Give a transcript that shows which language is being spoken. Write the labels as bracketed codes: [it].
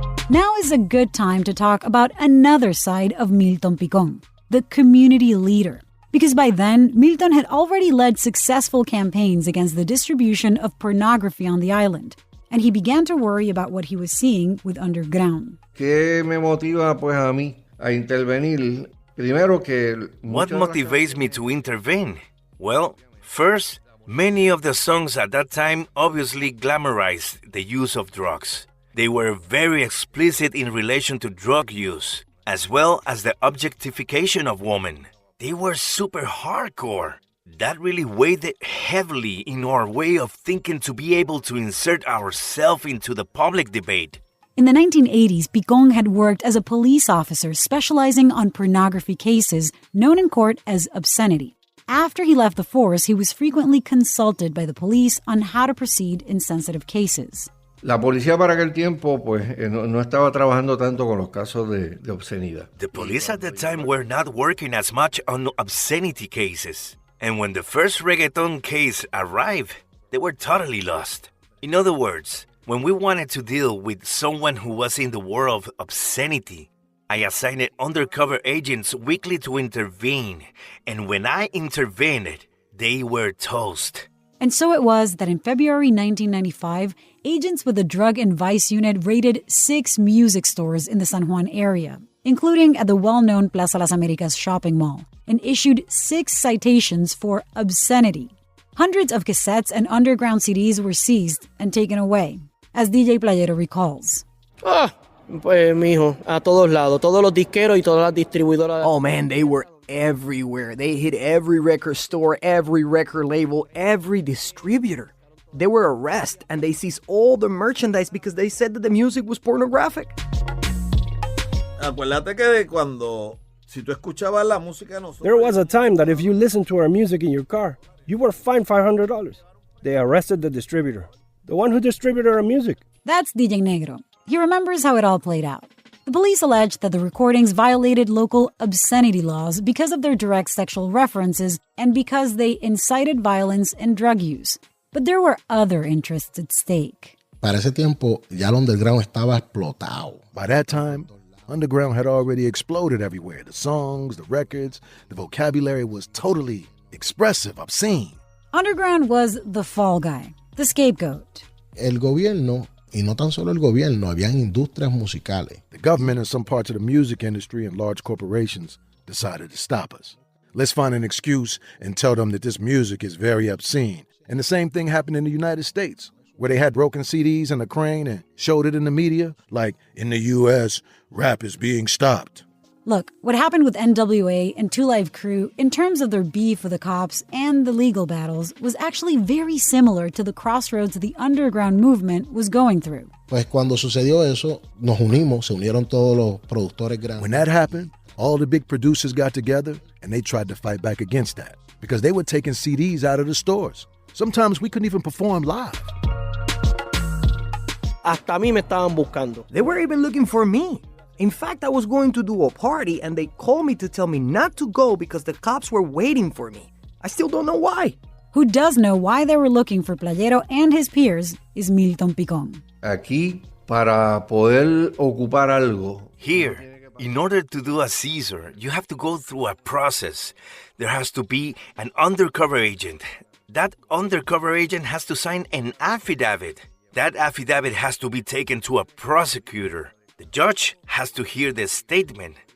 [en] Now is a good time to talk about another side of Milton Picón, the community leader. Because by then, Milton had already led successful campaigns against the distribution of pornography on the island, and he began to worry about what he was seeing with underground. [es] ¿Qué me motiva pues a mí a intervenir? Primero que [en] What motivates me to intervene? Well, first, many of the songs at that time obviously glamorized the use of drugs. They were very explicit in relation to drug use, as well as the objectification of women. They were super hardcore. That really weighed heavily in our way of thinking to be able to insert ourselves into the public debate. In the 1980s, Picón had worked as a police officer specializing on pornography cases, known in court as obscenity. After he left the force, he was frequently consulted by the police on how to proceed in sensitive cases. [es] La policía para aquel tiempo pues no estaba trabajando tanto con los casos de obscenidad. [en] The police at the time were not working as much on obscenity cases. And when the first reggaeton case arrived, they were totally lost. In other words, when we wanted to deal with someone who was in the world of obscenity, I assigned undercover agents weekly to intervene. And when I intervened, they were toast. And so it was that in February 1995, agents with the Drug and Vice Unit raided 6 music stores in the San Juan area, including at the well-known Plaza Las Americas shopping mall, and issued 6 citations for obscenity. Hundreds of cassettes and underground CDs were seized and taken away, as DJ Playero recalls. [es] Pues, mijo, a todos lados, todos los disqueros y todas las distribuidoras. [en] Oh man, they were everywhere. They hit every record store, every record label, every distributor. They were arrested and they seized all the merchandise because they said that the music was pornographic. [es] Acuérdate que cuando si tú escuchabas la música de nosotros. [en] There was a time that if you listened to our music in your car, you were fined $500. They arrested the distributor, the one who distributed our music. That's DJ Negro. He remembers how it all played out. The police alleged that the recordings violated local obscenity laws because of their direct sexual references and because they incited violence and drug use. But there were other interests at stake. [es] Para ese tiempo, ya el underground estaba explotado. [en] By that time, underground had already exploded everywhere. The songs, the records, the vocabulary was totally expressive, obscene. Underground was the fall guy, the scapegoat. [es] El gobierno, y no tan solo el gobierno, habían industrias musicales. [en] The government and some parts of the music industry and large corporations decided to stop us. Let's find an excuse and tell them that this music is very obscene. And the same thing happened in the United States, where they had broken CDs in a crane and showed it in the media, like, in the U.S., rap is being stopped. Look, what happened with NWA and Two Live Crew in terms of their beef with the cops and the legal battles was actually very similar to the crossroads the underground movement was going through. [es] Pues cuando sucedió eso, nos unimos, se unieron todos los productores grandes. [en] When that happened, all the big producers got together and they tried to fight back against that because they were taking CDs out of the stores. Sometimes we couldn't even perform live. [es] Hasta a mí me estaban buscando. [en] They were even looking for me. In fact, I was going to do a party and they called me to tell me not to go because the cops were waiting for me. I still don't know why. Who does know why they were looking for Playero and his peers is Milton Picón. [es] Aquí, para poder ocupar algo. [en] Here, in order to do a seizure, you have to go through a process. There has to be an undercover agent. That undercover agent has to sign an affidavit. That affidavit has to be taken to a prosecutor. The judge has to hear the statement.